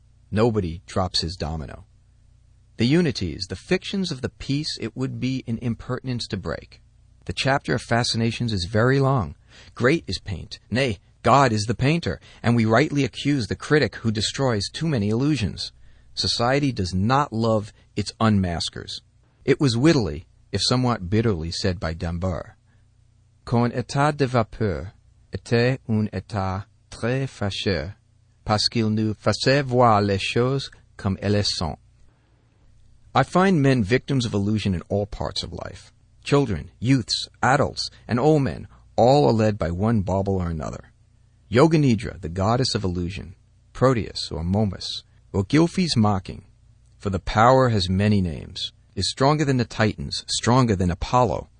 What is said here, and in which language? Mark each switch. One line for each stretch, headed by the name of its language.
English: Nobody drops his domino. The unities, the fictions of the piece, it would be an impertinence to break. The chapter of fascinations is very long. Great is paint, nay, God is the painter, and we rightly accuse the critic who destroys too many illusions. Society does not love its unmaskers. It was wittily, if somewhat bitterly, said by D'Alembert,
French: qu'un état de vapeur était un état très fâcheux, parce qu'il nous faisait voir les choses comme elles sont.
English: I find men victims of illusion in all parts of life. Children, youths, adults, and old men, all are led by one bauble or another. Yoganidra, the goddess of illusion, Proteus or Momus, or Gilfy's mocking, for the power has many names, is stronger than the Titans, stronger than Apollo.